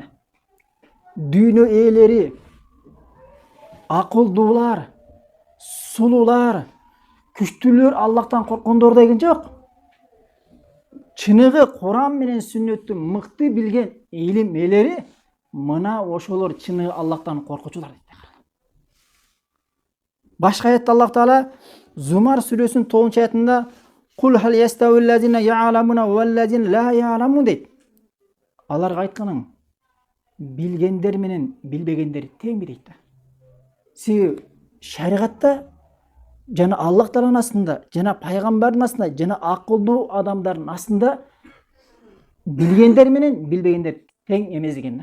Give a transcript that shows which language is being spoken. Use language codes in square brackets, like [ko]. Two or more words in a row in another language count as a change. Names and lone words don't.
[ky] Дүйнө ээлери, акылдуулар, сулуулар, күчтүүлөр Аллахтан корккондор деген жок. Чыныгы Куран менен сүннөттү мыкты билген илим ээлери мына ошолор чыныгы Аллахтан коркучулар дейт. Башка аятта Аллах Таала Зумар сүрөсүнүн 9-аятында [ar] قل هل يستوي الذين يعلمون والذين لا يعلمون [ky] дейт. Аларга айтканың, билгендер менен билбегендер тең дейт да. Себеби шариатта жана Аллах Тааланын астында, жана пайгамбардын астында, жана акылдуу адамдардын астында билгендер менен билбегендер тең эмес экен да.